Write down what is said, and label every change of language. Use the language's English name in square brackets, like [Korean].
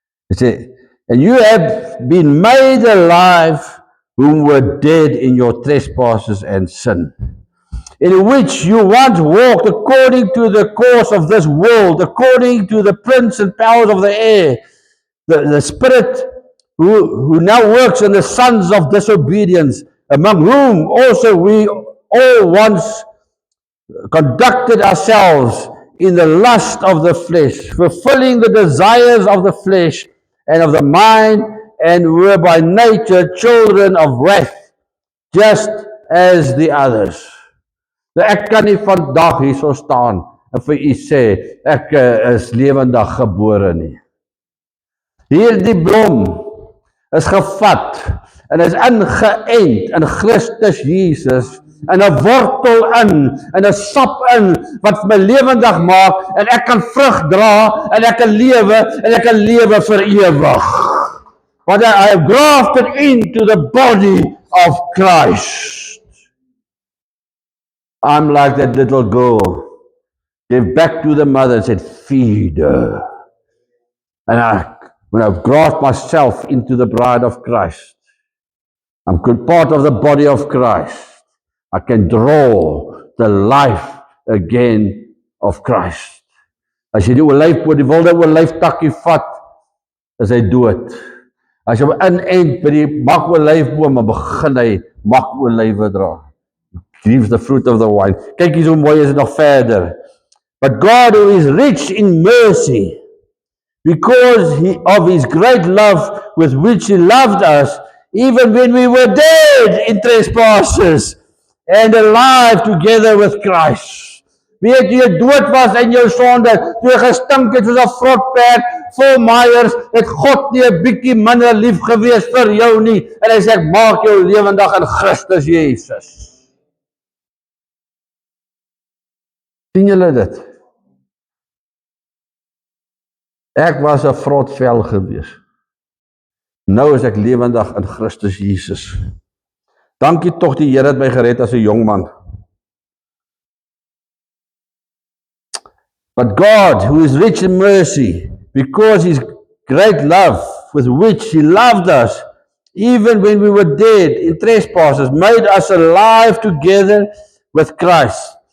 [Afrikaans] Hy sê, [English] and you have been made alive who were dead in your trespasses and sin, in which you once walked according to the course of this world, according to the prince and powers of the air, the spirit who now works in the sons of disobedience, among whom also we all once conducted ourselves in the lust of the flesh, fulfilling the desires of the flesh and of the mind, and were by nature children of wrath, just as the others. [Afrikaans] Nou ek kan nie vandag hier so staan en vir u sê, ek is lewendig gebore nie. Hierdie blom is gevat en is ingeënt in Christus Jesus, en 'n wortel in, en 'n sap in, wat my lewendig maak, en ek kan vrug dra, en ek kan lewe vir ewig. [English] Want I have grafted into the body of Christ. I'm like that little girl, gave back to the mother and said, feed her. And when I've grasped myself into the bride of Christ, I'm part of the body of Christ. I can draw the life again of Christ. [Afrikaans] As jy die olyfboom, die wilde olyftakkie vat, is hy dood. As jy inend by die makolyfboom, begin hy makolywe dra. [English] Grieves the fruit of the vine. [Afrikaans] Kyk hier hoe mooi is dit nog verder. [English] But God, who is rich in mercy, because of his great love with which he loved us, even when we were dead in trespasses, and alive together with Christ. [Afrikaans] Weet jy dood was in jou sonde, toe jy gestink het soos 'n vrotperd vol maaiers, het God nie 'n bietjie minder lief gewees vir jou nie, en hy sê ek maak jou lewendig in Christus Jesus. Sien julle dit? Ek was 'n vrotvel gewees. Nou is ek lewendig in Christus Jesus. Dankie tog die Here het my gered as 'n jong man. [English] But God, who is rich in mercy, because his great love with which he loved us, even when we were dead in trespasses, made us alive together with Christ.